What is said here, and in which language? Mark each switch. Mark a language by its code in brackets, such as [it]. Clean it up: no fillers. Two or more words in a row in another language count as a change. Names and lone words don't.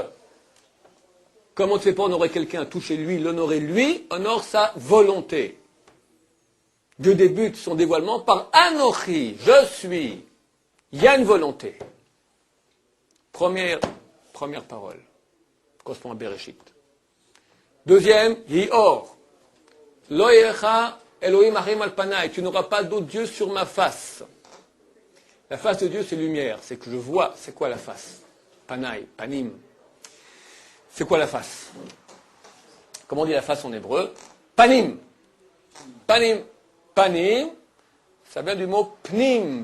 [fr] Comme on ne fait pas honorer quelqu'un, toucher lui, l'honorer lui, honore sa volonté. Dieu débute son dévoilement par Anochi, je suis. Il y a une volonté. Première parole, correspond à Bereshit. Deuxième, Yior. [he] לא יהיה לך אלהים אחרים על פני. [fr] Tu n'auras pas d'autre Dieu sur ma face. La face de Dieu, c'est lumière, c'est que je vois. C'est quoi la face? Panai, panim. C'est quoi la face? Comment on dit la face en hébreu? Panim. Panim. Panim, ça vient du mot pnim.